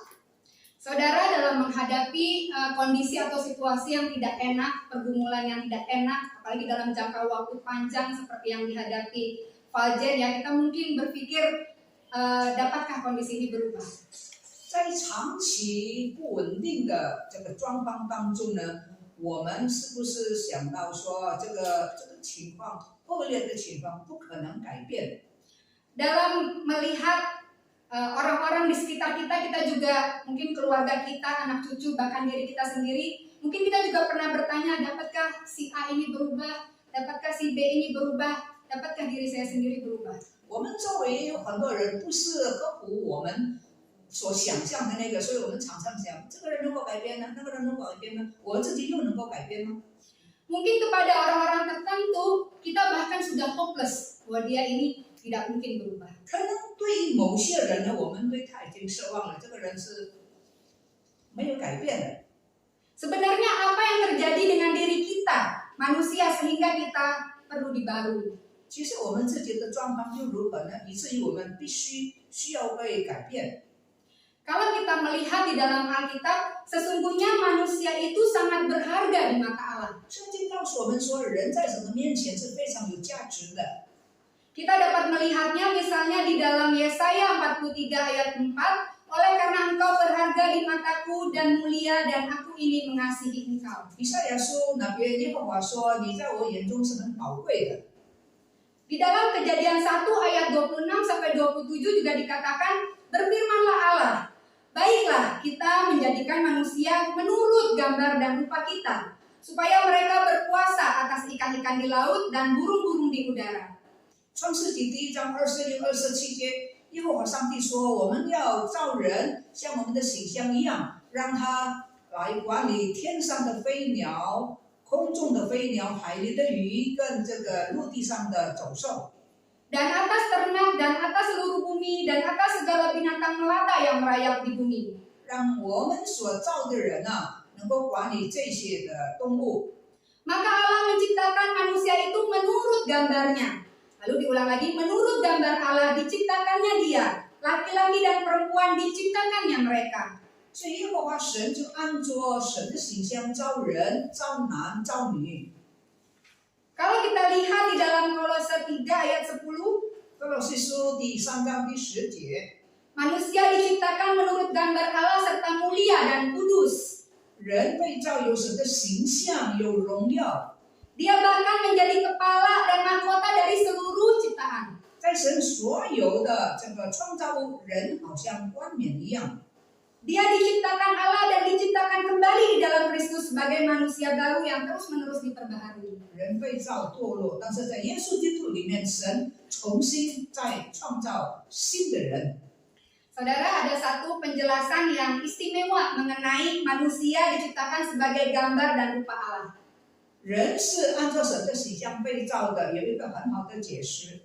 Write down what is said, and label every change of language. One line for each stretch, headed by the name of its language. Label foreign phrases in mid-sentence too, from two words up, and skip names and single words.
Indonesian: Saudara, dalam menghadapi kondisi atau situasi yang tidak enak, pergumulan yang tidak enak, apalagi dalam jangka waktu panjang seperti yang dihadapi Valjean, ya kita mungkin berpikir dapatkah kondisi ini berubah?
Chinese: 在长期不稳定的这个状况当中呢，我们是不是想到说这个情况恶劣的情况不可能改变？
Indonesian: Dalam melihat orang-orang di sekitar kita, kita juga mungkin keluarga kita, anak cucu, bahkan diri kita sendiri, mungkin kita juga pernah bertanya, dapatkah si A ini berubah, dapatkah si B ini berubah, dapatkah diri saya sendiri berubah?
Chinese: 我们周围有很多人不是合乎我们所想象的那个，所以我们常常想，这个人能够改变呢，那个人能够改变呢，我自己又能够改变吗？
Indonesian: Mungkin kepada orang-orang tertentu, kita bahkan sudah hopeless bahwa dia ini tidak mungkin berubah.
Chinese: 可能对于某些人呢，我们对他已经失望了，这个人是没有改变的。
Indonesian: Sebenarnya apa yang terjadi dengan diri kita, manusia, sehingga kita perlu dibarui?
Chinese: 其实我们自己的状况又如何呢？以至于我们需要被改变。
Indonesian: Kalau kita melihat di dalam Alkitab, sesungguhnya manusia itu sangat berharga di mata Allah.
Chinese: 圣经告诉我们说，人在神的面前是非常有价值的。
Indonesian: Kita dapat melihatnya misalnya di dalam Yesaya 43 ayat 4, oleh karena engkau berharga di mataku dan mulia dan aku ini mengasihi engkau.
Chinese: 以赛亚书那边耶和华说：“你在我眼中是很宝贵的。”
Indonesian: Di dalam Kejadian 1 ayat 26 sampai 27 juga dikatakan, berfirmanlah Allah, baiklah kita menjadikan manusia menurut gambar dan rupa kita, supaya mereka berkuasa atas ikan-ikan di laut dan burung-burung di udara.
Chinese: 创世纪第1章26、27节，耶和华上帝说：“我们要造人，像我们的形象一样，让他来管理天上的飞鸟、空中的飞鸟、海里的鱼跟这个陆地上的走兽。”
Indonesian: Dan atas ternak dan atas seluruh bumi dan atas segala binatang melata yang merayap di bumi.
Chinese: 让我们所造的人啊，能够管理这些的动物。
Indonesian: Maka Allah menciptakan manusia itu menurut gambarnya. Lalu diulang lagi, menurut gambar Allah diciptakannya dia. Laki-laki dan perempuan diciptakannya mereka.
Chinese: 所以耶和华神就按着神的形象造人，造男造女。
Indonesian: Kalau kita lihat di dalam Kolose 3 ayat 10,
Chinese: 哥罗西书第3章第10节，
Indonesian: manusia diciptakan menurut gambar Allah serta mulia dan kudus.
Chinese: 人被造有神的形象，有荣耀。
Indonesian: Dia bahkan menjadi kepala dan mahkota dari seluruh ciptaan.
Chinese: 在神所有的这个创造物，人好像冠冕一样。
Indonesian: Dia diciptakan Allah dan diciptakan kembali di dalam Kristus sebagai manusia baru yang terus-menerus diperbaharui.
Chinese: 人被造堕落，但是在耶稣基督里面，神重新再创造新的人。
Indonesian: Saudara, ada satu penjelasan yang istimewa mengenai manusia diciptakan sebagai gambar dan rupa Allah.
Chinese: 人是按照神的形象被造的，有一个很好的解释。